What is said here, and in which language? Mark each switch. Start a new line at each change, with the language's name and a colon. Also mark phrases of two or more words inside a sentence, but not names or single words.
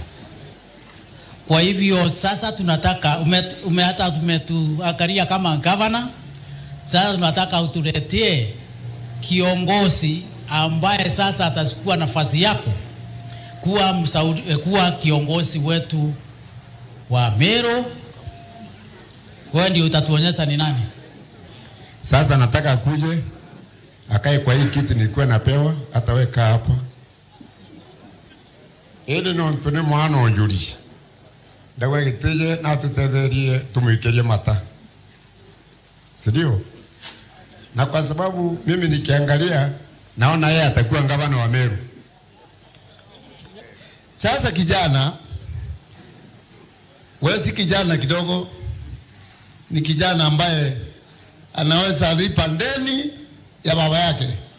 Swahili: Kwa hivyo sasa tunataka umetuangalia kama governor, sasa tunataka utuletee kiongozi ambaye sasa atachukua nafasi yako kuwa kiongozi wetu wa Meru. Wewe ndio utatuonyesha ni nani. Sasa nataka kuje akae kwa hii kiti nilikuwa napewa, hata weka hapa.
Meru: Ili no ntune mwana onjuri. Dawa gitije na tutetherie tumuikerie mata.
Swahili: Sidio? Na kwa sababu mimi nikiangalia naona yeye atakuwa gavana wa Meru. Sasa kijana, wewe si kijana kidogo, ni kijana ambaye anaweza lipa ndeni ya baba yake.